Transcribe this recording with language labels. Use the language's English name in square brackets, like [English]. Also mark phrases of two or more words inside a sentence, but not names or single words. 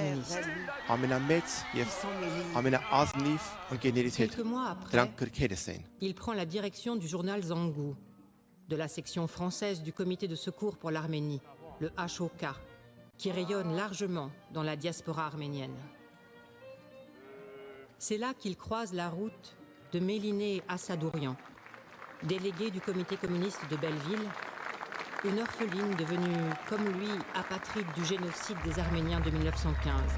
[French] communiste. amis, [Armenian] ամենամեծ [French] qui [Armenian] եւ [French] sont mes livres. [Armenian] ամենաազնիվ ընկերներից հետ [French] Quelques mois après, [Armenian] դրանք գրքերս են։ [French] il prend la direction du journal Zangou, de la section française du Comité de secours pour l'Arménie, le HOK, qui rayonne largement dans la diaspora arménienne. C'est là qu'il croise la route de Méliné Assadourian, délégué du Comité communiste de Belleville, une orpheline devenue, comme lui, apatride du génocide des Arméniens de 1915.